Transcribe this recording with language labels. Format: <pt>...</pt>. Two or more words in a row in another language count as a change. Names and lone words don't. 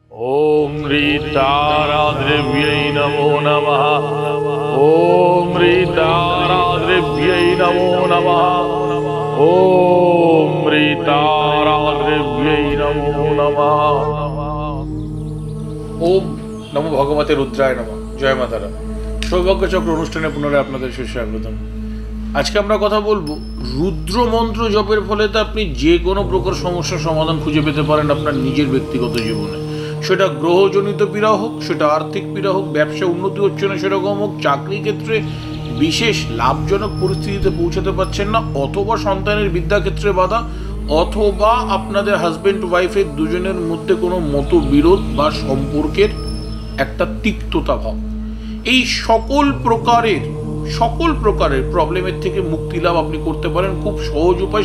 <sa>ओम ह्रीताराद्रव्यै नमो नमः। ओम ह्रीताराद्रव्यै नमो नमः। ओम ह्रीताराद्रव्यै नमो नमः। ओम नमो भगवते रुद्राय नमः। जय मातारा।</sa> <bn>সৌভাগ্য চক্র অনুষ্ঠানে পুনরায় আপনাদের সুস্বাগতম। আজকে আমরা কথা বলবো রুদ্র মন্ত্র জপের ফলে তো আপনি যে কোনো প্রকার সমস্যার সমাধান খুঁজে পেতে পারেন আপনার নিজের ব্যক্তিগত জীবনে। সেটা গ্রহজনিত পীড়া হোক, সেটা আর্থিক পীড়া হোক, ব্যবসা উন্নতি হচ্ছে না সেরকম হোক, চাকরি ক্ষেত্রে বিশেষ লাভজনক পরিস্থিতিতে পৌঁছাতে পারছেন না, অথবা সন্তানের বিদ্যাক্ষেত্রে বাধা, অথবা আপনাদের</bn> <en>husband wife's</en> <bn>দুজনের মধ্যে কোনো মতবিরোধ বা সম্পর্কের একটা তিক্ততা ভাব, এই সকল প্রকারের প্রবলেমের থেকে মুক্তি লাভ আপনি করতে পারেন খুব সহজ উপায়।</bn>